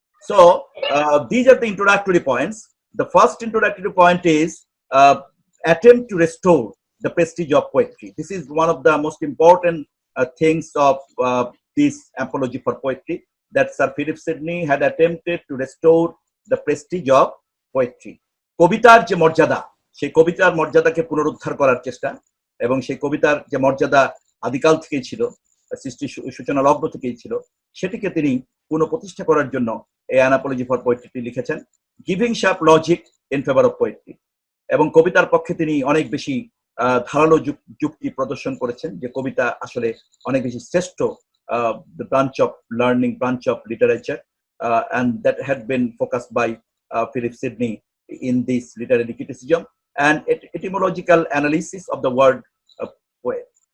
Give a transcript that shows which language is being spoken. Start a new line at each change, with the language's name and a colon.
English: So these are the introductory points. The first introductory point is attempt to restore the prestige of poetry. This is one of the most important things of this apology for poetry, that Sir Philip Sidney had attempted to restore the prestige of poetry.
Bangla: কবিতার যে মর্যাদা, সেই কবিতার মর্যাদাকে পুনরুদ্ধার করার চেষ্টা, এবং সেই কবিতার যে মর্যাদা আদিকাল থেকেই ছিল, সৃষ্টি সূচনা লগ্ন থেকেই ছিল, সেটিকে তিনি পুনঃপ্রতিষ্ঠা করার জন্য এই অ্যান অ্যাপোলজি ফর পোয়েট্রিটি লিখেছেন,
English: Giving sharp logic in favour of poetry.
Bangla: এবং কবিতার পক্ষে তিনি অনেক বেশি ধারালো যুক্তি প্রদর্শন করেছেন, যে কবিতা আসলে অনেক বেশি শ্রেষ্ঠ,
English: the branch of learning, branch of literature, and that had been focused by Philip Sidney in this literary criticism and etymological analysis of the word poet.